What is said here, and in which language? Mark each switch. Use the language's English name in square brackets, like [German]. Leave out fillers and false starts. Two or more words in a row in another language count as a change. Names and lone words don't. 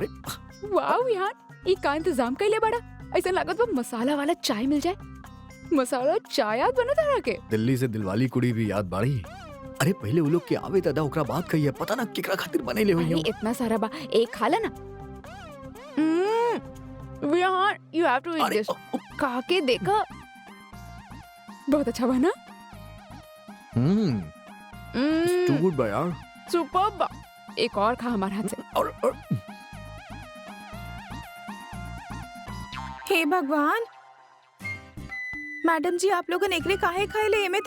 [Bhojpuri] वाह विहान, ये का इंतजाम कैले बड़ा, ऐसा लागत बा मसाला वाला चाय मिल जाए। मसाला चाय याद बना तरह के। दिल्ली से दिलवाली कुड़ी भी याद बाड़ी। अरे पहले वो लोग के आवे दादा ओकरा बात कही है, पता ना केकरा खातिर बने ले हुई अरे इतना सारा बा, एक खा लेना। [English] Vihan you have to eat [Bhojpuri] अरे दिस, खा के देखा, बहुत अच्छा बना। [English] too good [Bhojpuri] बा यार। सुपर बा, एक और खा हमारे हाथ से। और हे भगवान, मैडम जी आप लोगन एकरे काहे खाए ले एमे तो?